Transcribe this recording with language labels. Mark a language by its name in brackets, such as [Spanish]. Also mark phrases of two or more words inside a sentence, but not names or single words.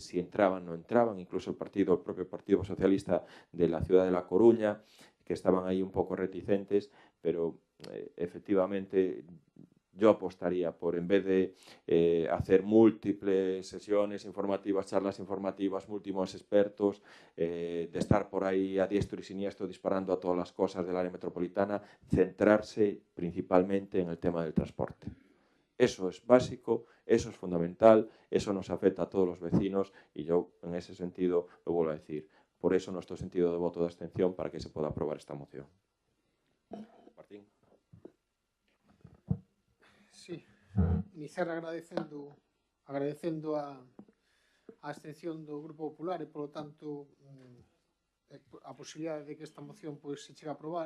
[Spanish] si entraban, no entraban, incluso el propio Partido Socialista de la ciudad de La Coruña, que estaban ahí un poco reticentes, pero efectivamente yo apostaría por, en vez de hacer múltiples sesiones informativas, charlas informativas, múltiples expertos, de estar por ahí a diestro y siniestro disparando a todas las cosas del área metropolitana, centrarse principalmente en el tema del transporte. Eso es básico, eso es fundamental, eso nos afecta a todos los vecinos y yo en ese sentido lo vuelvo a decir. Por eso nuestro sentido de voto de abstención para que se pueda aprobar esta moción. Martín. [Galician] Sí, iniciar agradecendo a abstención do Grupo Popular e, polo tanto, a posibilidade de que esta moción pois, se chegue a aprobar,